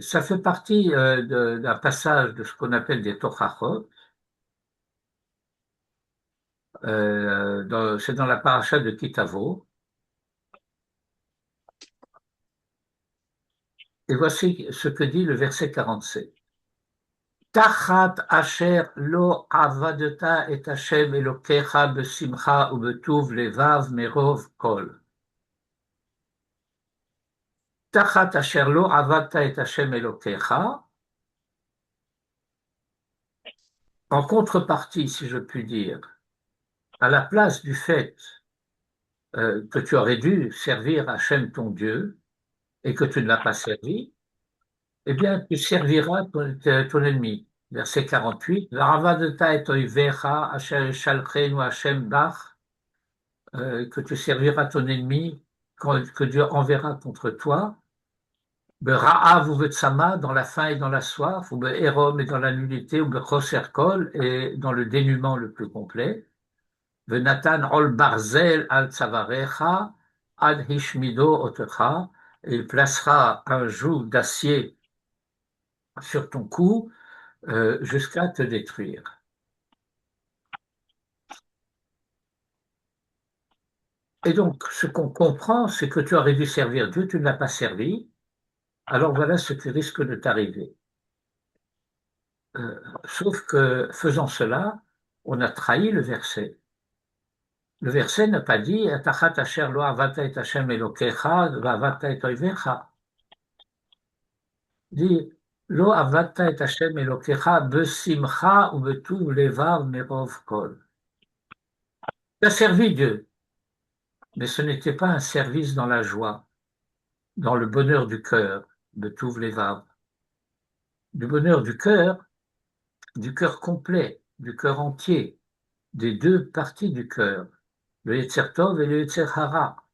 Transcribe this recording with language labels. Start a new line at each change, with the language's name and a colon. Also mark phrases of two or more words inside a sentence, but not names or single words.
French: Ça fait partie d'un passage de ce qu'on appelle des Tochachot. C'est dans la paracha de Kitavo. Et voici ce que dit le verset 47.
Hebrew: תחת אשר לא עבדת את ה' אלהיך בשמחה ובטוב לבב מרב כל. תחת אשר לא עבדת את ה' אלהיך.
French: En contrepartie, si je puis dire, à la place du fait que tu aurais dû servir Hachem ton Dieu et que tu ne l'as pas servi, eh bien, tu serviras ton ennemi. Verset 48.
Hebrew: ועבדת את איביך אשר ישלחנו ה' בך,
French: que tu serviras ton ennemi, que Dieu enverra contre toi.
Hebrew: ברעב ובצמא,
French: dans la faim et dans la soif,
Hebrew: ובעירם
French: et dans la nullité,
Hebrew: ובחסר כל,
French: et dans le dénuement le plus complet.
Hebrew: ונתן על ברזל על צוארך עד השמידו אתך,
French: et il placera un joug d'acier sur ton cou jusqu'à te détruire. Et donc, ce qu'on comprend, c'est que tu aurais dû servir Dieu, tu ne l'as pas servi, alors voilà ce qui risque de t'arriver. Sauf que, faisant cela, on a trahi le verset. Le verset n'a pas dit
Hebrew: תחת אשר לא עבדת את ה' אלהיך ועבדת את איביך.
French: Il dit
Hebrew: לא עבדת את ה' אלהיך בשמחה ובטוב לבב מרב כל.
French: Tu as servi Dieu, mais ce n'était pas un service dans la joie, dans le bonheur du cœur,
Hebrew: בטוב לבב.
French: Du bonheur du cœur complet, du cœur entier, des deux parties du cœur, le
Hebrew: יצר טוב
French: et le
Hebrew: יצר הרע.